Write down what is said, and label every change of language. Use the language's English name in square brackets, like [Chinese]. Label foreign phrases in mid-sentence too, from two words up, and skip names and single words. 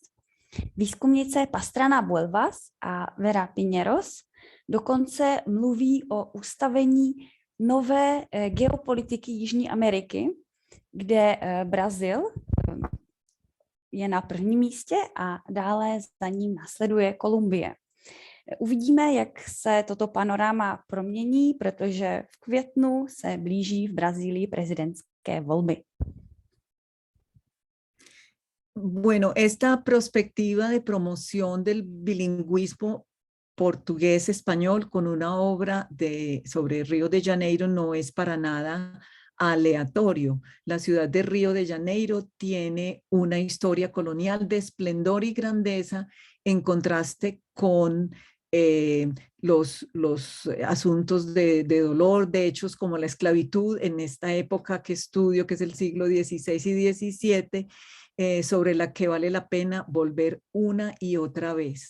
[Czech] Výzkumnice Pastrana Vuelvas a Vera Piñeros dokonce mluví o ustavení nové geopolitiky Jižní Ameriky, kde Brazil je na prvním místě a dále za ním následuje Kolumbie. Uvidíme, jak se toto panorama promění, protože v květnu se blíží v Brazílii prezidentské volby. [Spanish] Bueno, esta perspectiva de promoción del bilingüismo portugués-español con una obra sobre Río de Janeiro no es para nada aleatorio. La ciudad de Río de Janeiro tiene una historia colonial de esplendor y grandeza en contraste con los asuntos de dolor, de hechos como la esclavitud en esta época que estudio, que es el siglo XVI y XVII, sobre la que vale la pena volver una y otra vez.